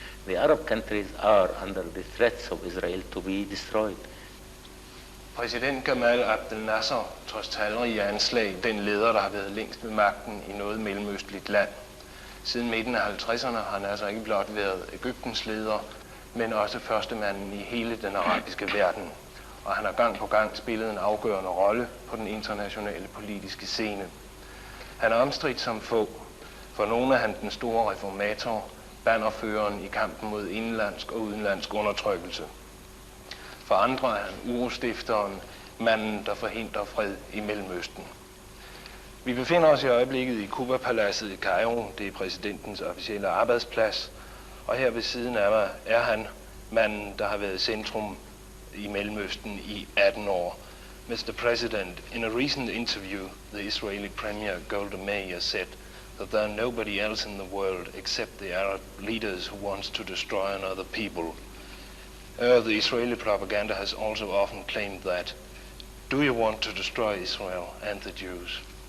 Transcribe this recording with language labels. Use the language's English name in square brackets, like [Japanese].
[English] The Arab countries are under the threats of Israel to be destroyed. [Danish] Præsident Jamal Abdunnasser, trods talrige anslag, den leder, der har været længst ved magten i noget mellemøstligt land. Siden midten af 50'erne har han altså ikke blot været Egyptens leder, men også førstemanden i hele den arabiske verden. Og han har gang på gang spillet en afgørende rolle på den internationale politiske scene. Han er omstridt som få. For nogle er han den store reformator, bannerføreren i kampen mod indenlandsk og udenlandsk undertrykkelse. For andre er han urostifteren, manden, der forhindrer fred i Mellemøsten. Vi befinder os i øjeblikket i Cuba-paladset i Cairo. Det er præsidentens officielle arbejdsplads. Og her ved siden af mig er han manden, der har været centrum i Mellemøsten i 18 år. [English] Mr. President, in a recent interview, the Israeli Premier Golda Meir said that there are nobody else in the world except the Arab leaders who wants to destroy another people. The Israeli propaganda has also often claimed that. Do you want to destroy Israel and the Jews?